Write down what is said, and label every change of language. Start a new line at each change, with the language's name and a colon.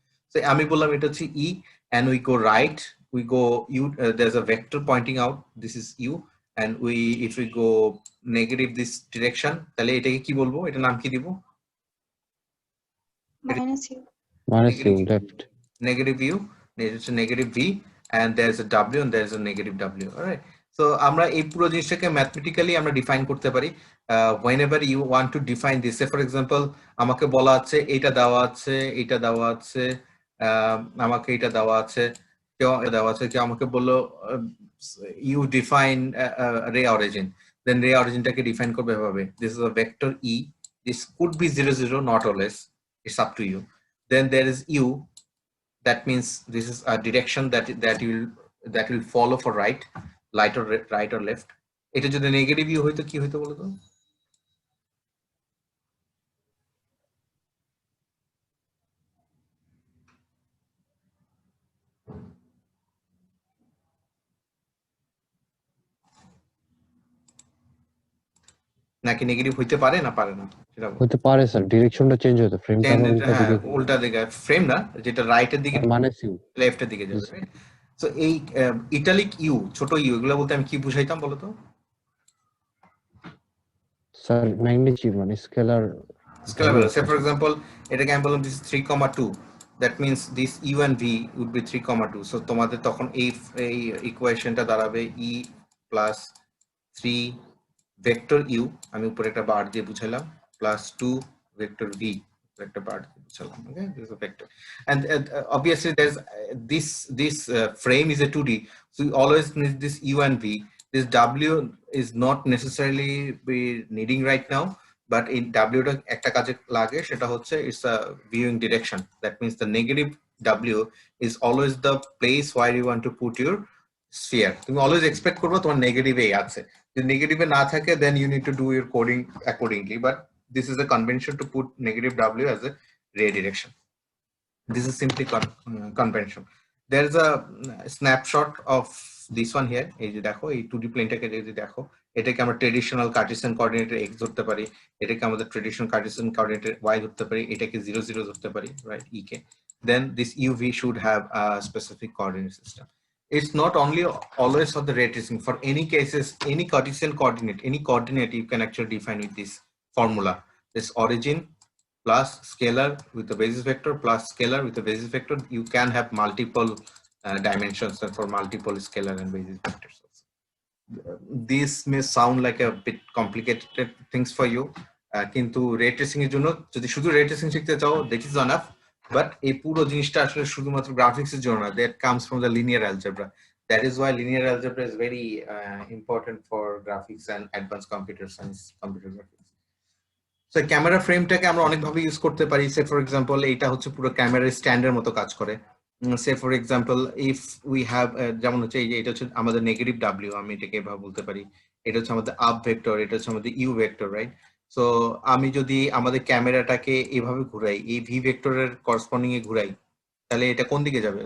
English: So
Bangla: আমি বললাম এটা হচ্ছে
English: E, and we go right, we go U, there's a vector pointing out, this is U, and if we go negative this direction,
Bangla: তাহলে এটাকে কি বলবো? এটা নাম কি দিব?
English: Minus U. left. Negative U, it's a negative V, and there's a W and there's a negative W. All right.
Bangla: So আমরা এই পুরো জিনিসটাকে ম্যাথমেটিক্যালি আমরা ডিফাইন করতে পারি
English: whenever you want to define this.
Bangla: Say for example, আমাকে বলা আছে এটা দেওয়া আছে, এটা দেওয়া আছে, আমাকে এটা দেওয়া আছে, কেউ দেওয়া আছে, কেউ আমাকে বললো
English: you define ray origin,
Bangla: then ray originটাকে define করবে এভাবে.
English: This is a vector E. This could be 00, not always. It's up to you. Then there is U. That means this is a direction that will follow for right or left.
Bangla: এটা যদি negative you হইতো কি হইতো বলো তো? নাকি negative হইতে পারে না পারে না সেটা বল। হতে পারে স্যার, ডিরেকশনটা চেঞ্জ হতো, ফ্রেমটা আমার উল্টা হ্যাঁ দিকে উল্টা দিকে ফ্রেম না, যেটা রাইটের দিকে মানে সিউ। লেফটের দিকে যাবে। সো এই ইটালিক ইউ, ছোট ইউ, এগুলো বলতে আমি কি বুঝাইতাম বলতো? স্যার ম্যাগনিটিউড মানে scalar
English: Scalar value. Say for example,
Bangla: এটাকে আমি বললাম
English: this is 3,2. That means this u and v would be 3,2.
Bangla: So তোমাদের তখন এই ইকুয়েশনটা দাঁড়াবে e plus 3 vector u, আমি উপরে একটা বার দিয়ে বুঝাইলাম, plus 2 vector v, একটা বার দিয়ে বুঝাইলাম।
English: Okay, this is a vector, and obviously there's this frame is a 2D, so we always need this u and v. This w is not necessarily be needing right now, but in w
Bangla: টা একটা কাজে লাগে, সেটা হচ্ছে
English: it's a viewing direction. That means the negative w is always the place where you want to put your sphere. তুমি always expect করবে
Bangla: তোমার negative এ আছে, যদি নেগেটিভে না থাকে
English: then you need to do your coding accordingly, but this is the convention to put negative w as a ray direction. This is simply convention. There is a snapshot of this one here.
Bangla: এই যে দেখো এই 2D প্লেনটাকে যদি দেখো, এটাকে আমরা traditional Cartesian কোঅর্ডিনেটে x ধরতে পারি, এটাকে আমাদের ট্রেডিশনাল কার্টেসিয়ান কোঅর্ডিনেটে y ধরতে পারি, এটাকে 0 0 ধরতে পারি, right, e K.
English: Then this uv should have a specific coordinate system. It's not only always for the ray tracing, for any cases, any Cartesian coordinate, any coordinate you can actually define with this formula. This origin plus scalar with the basis vector plus scalar with the basis vector. You can have multiple dimensions and for multiple scalar and basis vectors. This may sound like a bit complicated things for you,
Bangla: কিন্তু রে tracing এর জন্য যদি শুধু রে tracing শিখতে চাও,
English: that is enough, but
Bangla: এই পুরো জিনিসটা আসলে শুধুমাত্র গ্রাফিক্স এর জন্য না,
English: that comes from the linear algebra. That is why linear algebra is very important for graphics and advanced computer science, computer graphics.
Bangla: So camera ফ্রেমটাকে আমরা অনেকভাবে ইউজ করতে পারি। সে ফর এক্সাম্পল এইটা হচ্ছে পুরো ক্যামেরার স্ট্যান্ডের মতো কাজ করে।
English: say for example if we have,
Bangla: যেমন হচ্ছে এই যে এটা হচ্ছে আমাদের নেগেটিভ ডাব্লিউ, আমি এটাকে এভাবে বলতে পারি, এটা হচ্ছে আমাদের আপ ভেক্টর, এটা হচ্ছে আমাদের ইউ ভেক্টর, রাইট। সো আমি যদি আমাদের ক্যামেরাটাকে এভাবে ঘুরাই, এই ভি ভেক্টরের করসপন্ডিং এ ঘুরাই, তাহলে এটা কোন দিকে যাবে?